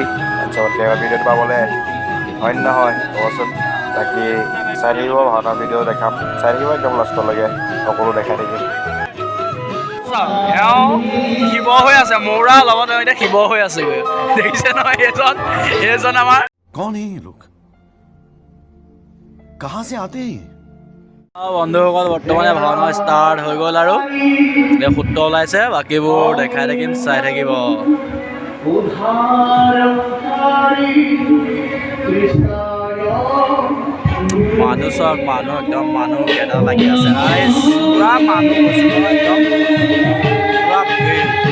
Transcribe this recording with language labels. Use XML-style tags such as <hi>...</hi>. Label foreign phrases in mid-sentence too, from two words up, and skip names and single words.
<as>চবতকৈ ভিডিঅ'টো পাবলৈ হয় নহয় ক'বচোন। বাকী চাই থাকিব, ভাওনাৰ ভিডিঅ' দেখাম, চাই থাকিব একদম লাষ্টলৈকে, সকলো দেখাই থাকিম। এওঁ শিৱ হৈ আছে, মৌৰা লগত এতিয়া শিৱ হৈ আছেগৈ, দেখিছে নহয়। এইজন আমাৰ</as> <hi>कौन है ये लोग कहाँ से आते हैं</hi> <as>বন্ধুসকল। বৰ্তমানে ভাওনা ষ্টাৰ্ট হৈ গ'ল, আৰু এতিয়া সূত্ৰ ওলাইছে, বাকীবোৰ দেখাই থাকিম, চাই থাকিব। মানুহ চাওক, মানুহ একদম মানুহ এটা লাগি আছে, পুৰা মানুহ একদম পুৰা ভিৰ।</as>